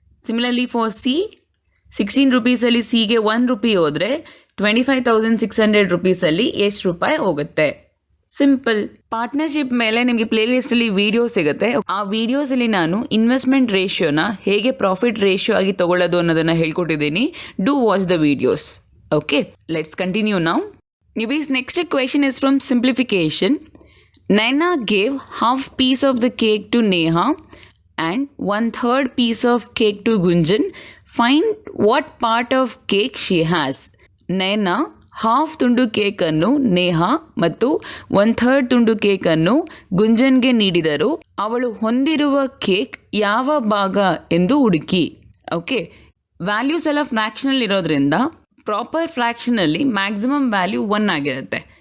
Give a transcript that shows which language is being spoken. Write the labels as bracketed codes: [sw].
[kn] Similarly for C, 16 ರೂಪೀಸಲ್ಲಿ ಸಿಗೆ 1 ರೂಪಾಯಿ ಹೋದರೆ 25,600 ರೂಪೀಸಲ್ಲಿ ಎಷ್ಟು ರೂಪಾಯಿ ಹೋಗುತ್ತೆ. ಸಿಂಪಲ್. ಪಾರ್ಟ್ನರ್ಶಿಪ್ ಮೇಲೆ ನಿಮಗೆ ಪ್ಲೇಲಿಸ್ಟಲ್ಲಿ ವಿಡಿಯೋ ಸಿಗುತ್ತೆ. ಆ ವಿಡಿಯೋಸಲ್ಲಿ ನಾನು ಇನ್ವೆಸ್ಟ್ಮೆಂಟ್ ರೇಷಿಯೋನ ಹೇಗೆ ಪ್ರಾಫಿಟ್ ರೇಷಿಯೋ ಆಗಿ ತೊಗೊಳ್ಳೋದು ಅನ್ನೋದನ್ನು ಹೇಳ್ಕೊಟ್ಟಿದ್ದೀನಿ. [en] Do watch the videos. Okay, let's continue now. Newbies, next question is from simplification. Naina gave half piece of the cake to Neha and 1/3 piece of cake to Gunjan. Find what part of cake she has. [kn] Naina half ತುಂಡು ಕೇಕನ್ನು ನೇಹಾ ಮತ್ತು 1/3 ತುಂಡು ಕೇಕನ್ನು ಗುಂಜನ್ಗೆ ನೀಡಿದರು. ಅವಳು ಹೊಂದಿರುವ cake ಯಾವ ಭಾಗ ಎಂದು ಹುಡುಕಿ. ಓಕೆ, ವ್ಯಾಲ್ಯೂಸ್ ಎಲ್ಲ ಫ್ರ್ಯಾಕ್ಷನಲ್ ಇರೋದ್ರಿಂದ ಪ್ರಾಪರ್ ಫ್ರ್ಯಾಕ್ಷನಲ್ಲಿ ಮ್ಯಾಕ್ಸಿಮಮ್ ವ್ಯಾಲ್ಯೂ 1 ಆಗಿರುತ್ತೆ.